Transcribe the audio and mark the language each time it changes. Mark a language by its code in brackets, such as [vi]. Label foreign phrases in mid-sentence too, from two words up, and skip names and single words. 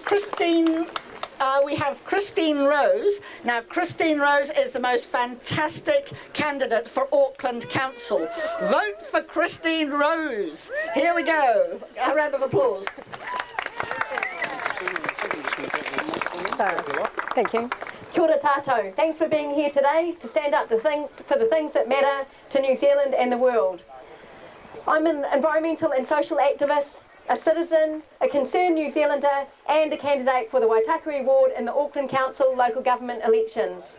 [en] Christine, we have Christine Rose. Now, Christine Rose is the most fantastic candidate for Auckland Council. Vote for Christine Rose. Here we go. A round of applause. Thank you. [mi] Kia ora tātou. [en] Thanks for being here today to stand up for the things that matter to New Zealand and the world. I'm an environmental and social activist, a citizen, a concerned New Zealander, and a candidate for the Waitakere Ward in the Auckland Council local government elections.